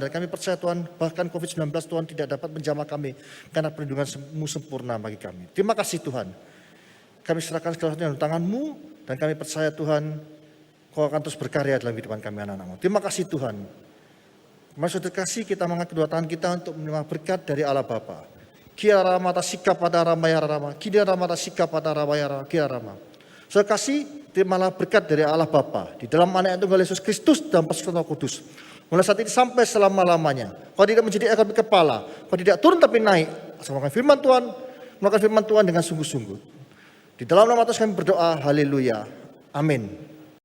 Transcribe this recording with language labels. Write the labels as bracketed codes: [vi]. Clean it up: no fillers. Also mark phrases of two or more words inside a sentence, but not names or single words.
[id] Dan kami percaya Tuhan, bahkan COVID-19 Tuhan tidak dapat menjamah kami, karena perlindungan-Mu sempurna bagi kami. Terima kasih Tuhan. Kami serahkan segala sesuatu dalam tangan-Mu, dan kami percaya Tuhan, Kau akan terus berkarya dalam kehidupan kami anak-anak-Mu. Terima kasih Tuhan. Maksud terkasih, kita mengangkat kedua tangan kita untuk menerima berkat dari Allah Bapa. Kia rama tasika pada ramaya rama, kia rama tasika pada ramaya rama, kia rama. Saudara kasih, terimalah berkat dari Allah Bapa di dalam anak yang tunggal Yesus Kristus dan persekutuan Roh Kudus. Mulai saat ini sampai selama-lamanya. Kau tidak menjadi ekor kepala, kau tidak turun tapi naik. Melakukan firman Tuhan, melakukan firman Tuhan dengan sungguh-sungguh. Di dalam nama Tuhan kami berdoa, haleluya, amin.